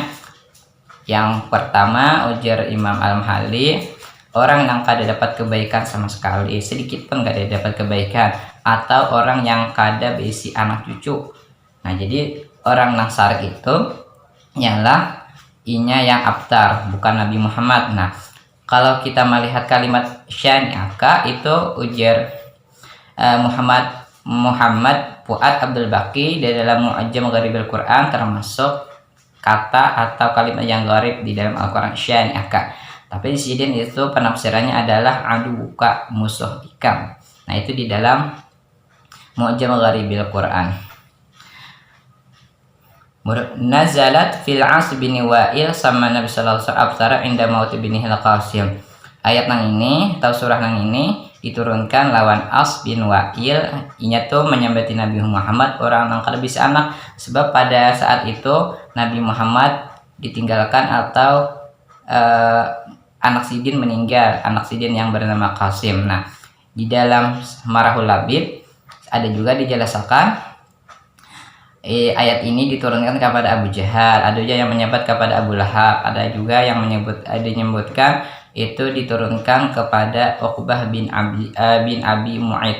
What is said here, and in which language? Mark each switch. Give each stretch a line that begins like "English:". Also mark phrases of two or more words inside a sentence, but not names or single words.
Banjar: Yang pertama ujar Imam Al-Mahali, orang yang kada dapat kebaikan sama sekali, sedikit pun kada dapat kebaikan, atau orang yang kada berisi anak cucu. Nah, jadi orang nang sarik itu ialah inya yang abtar, bukan Nabi Muhammad. Nah, kalau kita melihat kalimat syani'aka itu ujar Muhammad Fuad Abdul Baqi di dalam Mu'jam Gharibil Quran, termasuk kata atau kalimat yang gharib di dalam Al-Quran, syani'aka. Tapi di sini itu penafsirannya adalah aduka, musuh ikam. Nah, itu di dalam Mu'jam Gharibil Quran.
Arabic: نزلت في العاص بن وائل سمى النبي صلى الله عليه وسلم أبتر عند موت بن القاسم.
Banjar: Ayat nang ini atau surah nang ini diturunkan lawan As bin Wa'il, inya tuh menyambati Nabi Muhammad, orang nang kada bisa anak, sebab pada saat itu Nabi Muhammad ditinggalkan atau anak Sidin meninggal, anak Sidin yang bernama Qasim.
Indonesian: Nah, di dalam Marahul Labib ada juga dijelaskan ayat ini diturunkan kepada Abu Jahal, ada juga yang menyebut kepada Abu Lahab, ada juga yang menyebutkan itu diturunkan kepada Uqbah bin Abi Mu'aid.